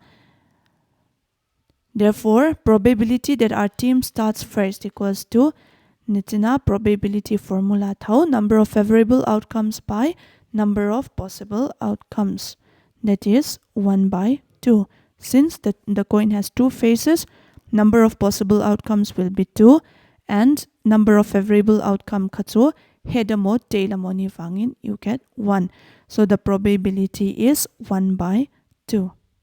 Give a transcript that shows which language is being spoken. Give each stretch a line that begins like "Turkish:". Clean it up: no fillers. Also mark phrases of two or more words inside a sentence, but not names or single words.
English: Therefore, probability that our team starts first equals to nitina probability formula thau number of favorable outcomes by number of possible outcomes. That is 1 by 2. Since the coin has two faces, number of possible outcomes will be 2 and number of favorable outcome
Hmar: katsu head amo tail amo ni wangin
English: you get 1. So the probability is 1 by 2.